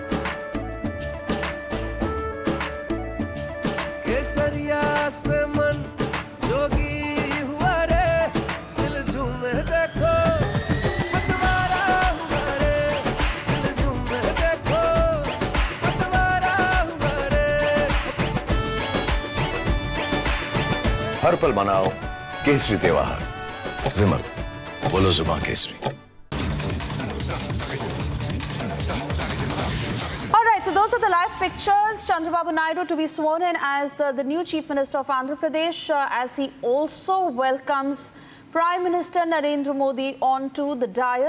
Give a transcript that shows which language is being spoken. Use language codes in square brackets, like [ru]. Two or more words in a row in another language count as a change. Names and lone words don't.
[hi] केसरिया से मन जोगी हुआ रे, दिल झूमे देखो पतवारा हुआ रे, दिल झूमे देखो पतवारा हुआ रे। हर पल मनाओ केसरी त्योहार। विमल, बोलो जुबान केसरी। [en] So those are the live pictures. Chandrababu Naidu to be sworn in as the new Chief Minister of Andhra Pradesh as he also welcomes Prime Minister Narendra Modi onto the dais.